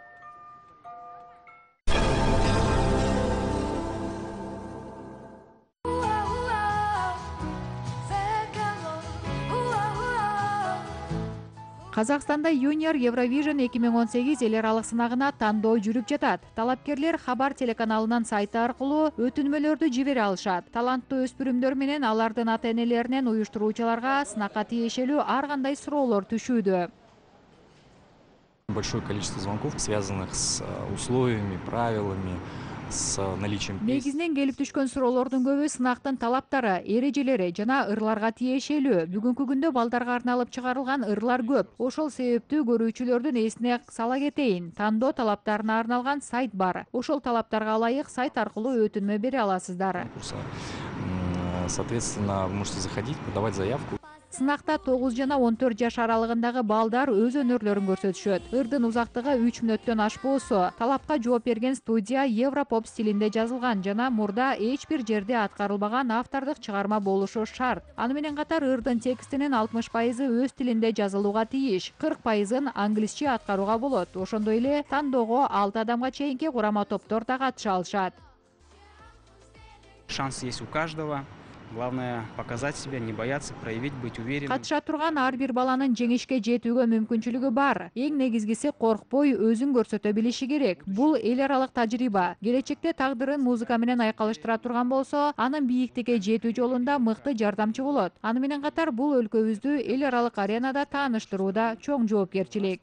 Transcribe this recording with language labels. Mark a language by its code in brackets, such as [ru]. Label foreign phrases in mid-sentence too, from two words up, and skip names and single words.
[ky] Казакстанда Junior Eurovision 2018 эл аралык сынагына тандоо жүрүп жатат. Талапкерлер Хабар телеканалынын сайты аркылуу өтүнмөлөрдү жибере алышат. Таланттуу өспүрүмдөр менен алардын ата-энелеринен уюштуруучуларга сынакка тиешелүү ар кандай суроолор түшүүдө. [ru] Большое количество звонков, связанных с условиями, правилами, с наличием песен. [ky] Негизинен келип түшкөн суроолордун көбү сынактын талаптары, эрежелери жана ырларга тиешелүү. Бүгүнкү күндө балдарга арналып чыгарылган ырлар көп. Ошол себептүү көрүүчүлөрдүн эсине сала кетейин. Тандоо талаптарына арналган сайт бар. Ошол талаптарга ылайык сайт аркылуу өтүнмө бере аласыздар. [ru] Соответственно, вы можете заходить, подавать заявку. [ky] Сынакта 9 жана 14 жаш аралыгындагы балдар өз өнөрлөрүн көрсөтүшөт. Ырдын узактыгы 3 мүнөттөн ашпоосу. Талапка жооп берген студия Европоп стилинде жазылган жана мурда эч бир жерде аткарылбаган автордук чыгарма болушу шарт. Аны менен катар ырдын текстинин 60% өз тилинде жазылууга тийиш, 40% англисче аткарууга болот. Ошондой эле тандоого 6 адамга чейинки курама топтор да катыша алышат. [ru] Шанс есть у каждого. Главное показать себя, не бояться, проявить, быть уверенным. [ky] Катыша турган ар бир баланын жеңишке жетүүгө мүмкүнчүлүгү бар. Эң негизгиси коркпой өзүн көрсөтө билиши керек. Бул эл аралык тажрыйба. Келечекте тагдырын музыка менен айкалыштыра турган болсо, анын бийиктикке жетүү жолунда мыкты жардамчы болот. Аны менен катар бул өлкөбүздү эл аралык аренада тааныштырууда чоң жоопкерчилик.